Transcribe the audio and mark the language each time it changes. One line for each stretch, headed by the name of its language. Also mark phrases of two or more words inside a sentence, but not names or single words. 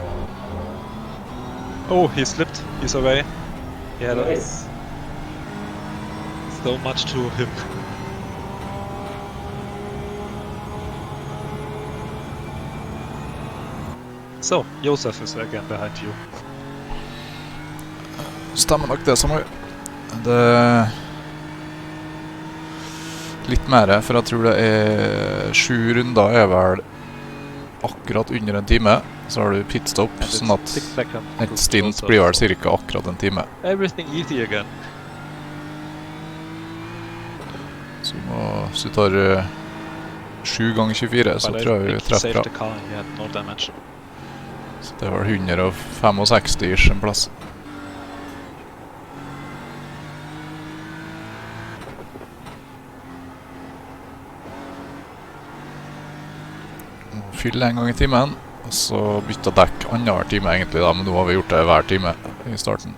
English: Oh, he slipped. He's away. He had Nice. so much to him. So, Josef is again behind you.
Norwegian: Stemmer nok det, Samuel. Det litt mer, for jeg tror det er 7 runder er vel akkurat under en time. Så har du pitstop, sånn at et stint blir vel cirka akkurat en time.
English: Everything easy again.
Norwegian: Så hvis du tar 7 ganger 24, så tror jeg vi treffer bra. Så det var 165-ish en plass. Fylle en gang i timen, og så bytte dekk annenhver time egentlig da, men nå har vi gjort det hver time i starten.